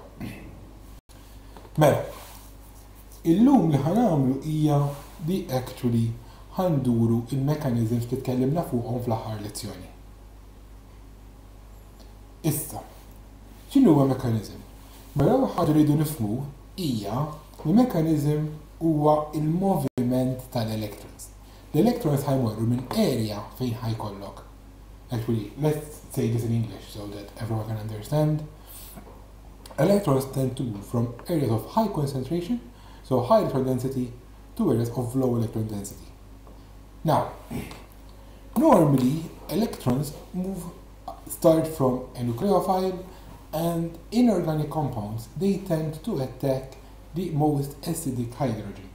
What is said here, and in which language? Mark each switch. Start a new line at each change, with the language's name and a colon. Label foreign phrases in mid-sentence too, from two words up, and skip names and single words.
Maltese: Mela, illum li ħanagħmlu hija li actually ħanduru il-mechanisms li tkellimna fuqhom fl-aħħar lezzjoni. Issa, x'inhu huwa mechanism? Mela ħaġa li rridu nifhmu hija li mechanism huwa il-moviment tal-electrons. L-electrons ħajmorru minn area fejn ħajkollok.
English: Actually, let's say this in English so that everyone can understand. Electrons tend to move from areas of high concentration, so high electron density, to areas of low electron density. Now, normally electrons start from a nucleophile, and inorganic compounds, they tend to attack the most acidic hydrogen.